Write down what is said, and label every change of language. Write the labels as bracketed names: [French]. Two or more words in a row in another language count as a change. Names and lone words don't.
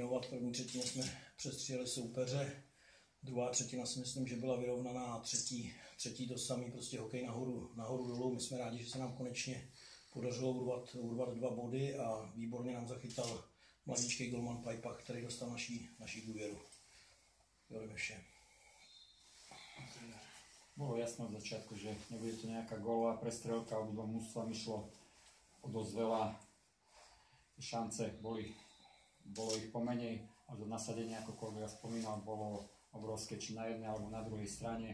[Czech] V první třetině jsme přestříleli soupeře. Druhá třetina si myslím, že byla vyrovnaná a třetí to samý, prostě hokej nahoru dolů. My jsme rádi, že se nám konečně podařilo urvat 2 body a výborně nám zachytal mladíčký golman Pajpach, který dostal naší důvěru. To je vše. [Slovak] Bolo jasné od začiatku, že nebude to nejaká gólová prestrelka, obidvom mužstvám išlo o dosť veľa. Šance bolo ich pomenej, a to nasadenie, ako kolega spomínal, bolo obrovské, či na jednej alebo na druhej strane.